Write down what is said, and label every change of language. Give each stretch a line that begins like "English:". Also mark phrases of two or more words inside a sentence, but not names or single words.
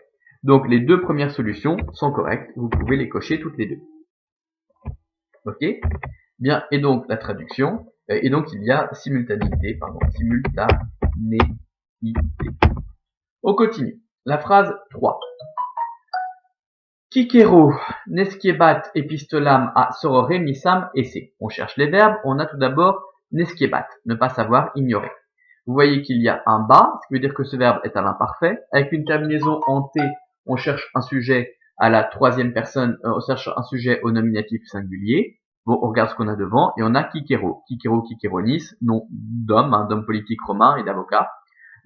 French: Donc les deux premières solutions sont correctes, vous pouvez les cocher toutes les deux. Ok? Bien, et donc la traduction, et donc il y a simultanéité. On continue. La phrase 3.
Latin: Kikero, nesciebat epistolam a sorore misam esse.
French: On cherche les verbes, on a tout d'abord nesciebat, ne pas savoir, ignorer. Vous voyez qu'il y a un bas, ce qui veut dire que ce verbe est à l'imparfait. Avec une terminaison en t, on cherche un sujet à la troisième personne, on cherche un sujet au nominatif singulier. Bon, on regarde ce qu'on a devant, et on a Kikero. Kikero, Kikeronis, nom d'homme, d'homme politique romain et d'avocat.